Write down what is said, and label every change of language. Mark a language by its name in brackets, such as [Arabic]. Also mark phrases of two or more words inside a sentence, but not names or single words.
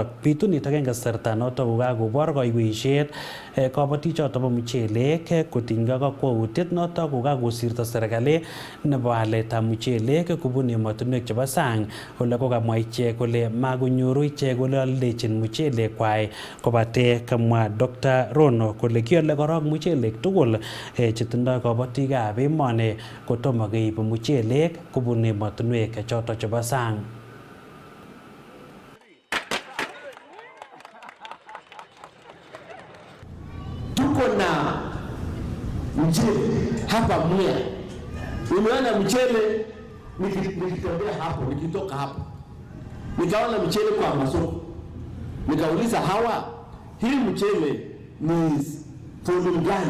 [Kalenjin] Bitunitok eng kasarta notok kokakobor kaiweishet kabatichotok bo muchelek kotinygei kakwautiet notok kokakosirto serikali nebo aletab muchelek kubun emotinwek chebo sang ole kokamwa ichek kole makonyoru ichek ole aldechin muchelek kwai kobate kamwa Dr. Rono kole kiole korok muchelek tugul chetindoi kabatikab emoni kotomo keib muchelek kubun emotinwek chotok chebo sang. [Swahili] Tuko na mchele hapa Mwea. Umeona mchele nikitembea hapo, nikitoka hapo. Nikaona mchele kwa masoko. Nikauliza hawa, hii mchele ni volume gani?